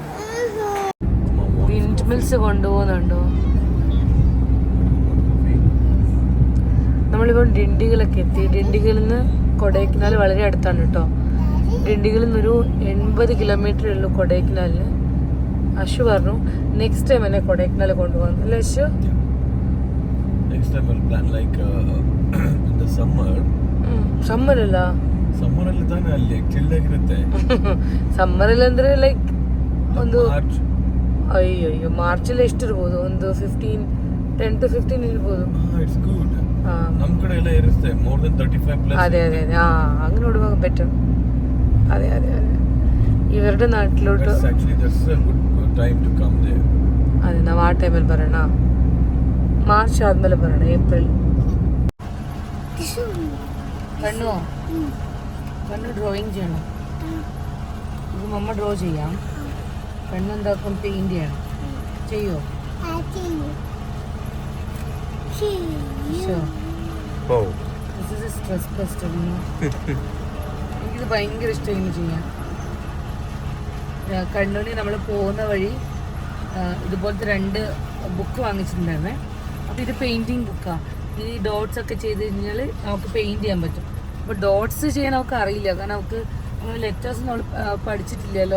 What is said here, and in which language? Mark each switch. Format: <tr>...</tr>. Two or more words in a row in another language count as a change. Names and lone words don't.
<en>wind mills</en> <ml>കൊണ്ടുപോകുന്നുണ്ടോ? നമ്മളിപ്പോൾ ഡിണ്ടിഗലൊക്കെ എത്തി. ഡിണ്ടിഗലിൽ നിന്ന് കൊടൈക്കനാൽ വളരെ അടുത്താണ് കേട്ടോ. ഡിണ്ടിഗലിൽ നിന്നൊരു 80 കിലോമീറ്റർ ഉള്ളൂ കൊടൈക്കനാലിന്. അശു പറഞ്ഞു</ml> <en>next time</en> <ml>എന്നെ കൊടൈക്കനാൽ കൊണ്ടുപോകാൻ അല്ലേ അശു?</ml> <en>Next time we'll plan like in the summer.</en> <kn>ಸಮ್ಮರಲ್ಲ ಸಮ್ಮರಲ್ಲಿ ತಾನೇ ಅಲ್ಲಿ ಚಿಲ್ ಆಗಿರುತ್ತೆ. ಸಮ್ಮರಲ್ಲಿ ಅಂದ್ರೆ ಲೈಕ್ ಒಂದು ಮಾರ್ಚ್. ಅಯ್ಯೋ ಮಾರ್ಚಲ್ಲಿ ಎಷ್ಟಿರ್ಬೋದು? ಒಂದು 10 to 15 ಇರ್ಬೋದು.</kn> <en>it's good.</en> <kn>ನಮ್ಮ ಕಡೆ ಎಲ್ಲ ಇರುತ್ತೆ</kn> <en>more than 35 plus.</en> <ml>അതെ അങ്ങ്</ml> <kn>ನೋಡುವಾಗ ಬೆಟರ್.</kn> <ml>അതെ ഇവരുടെ നാട്ടിലോട്ട്</ml> <en>actually that's a good time to come there.</en> <kn>അതെ ನಾವು ಆ ಟೈಮಲ್ಲಿ ಬರೋಣ. മാർച്ച് ആദ്ಮೇಲೆ ಬರೋಣ, ಏಪ್ರಿಲ್.</kn> <ml>കണ്ണു ഡ്രോയിങ് ചെയ്യണം. ഇത് മമ്മ ഡ്രോ ചെയ്യാം. കണ്ണെന്താക്കും? പെയിന്റ് ചെയ്യണം. ചെയ്യോ?</ml> <en>Oh. This is a stress buster, you know.</en> <ml>എനിക്കിത് ഭയങ്കര ഇഷ്ടം ഇങ്ങനെ ചെയ്യാൻ. കണ്ണൂരിൽ നമ്മൾ പോകുന്ന വഴി ഇതുപോലത്തെ 2 ബുക്ക് വാങ്ങിച്ചിട്ടുണ്ടായിരുന്നേ. അപ്പോൾ ഇത് പെയിൻറ്റിങ് ബുക്കാണ്. ഈ ഡോട്ട്സ് ഒക്കെ ചെയ്ത് കഴിഞ്ഞാൽ നമുക്ക് പെയിൻറ്റ് ചെയ്യാൻ പറ്റും. അപ്പോൾ ഡോട്ട്സ് ചെയ്യാൻ നമുക്ക് അറിയില്ല, കാരണം നമുക്ക് അങ്ങനെ ലെറ്റേഴ്സ് നമ്മൾ പഠിച്ചിട്ടില്ലല്ലോ.</ml>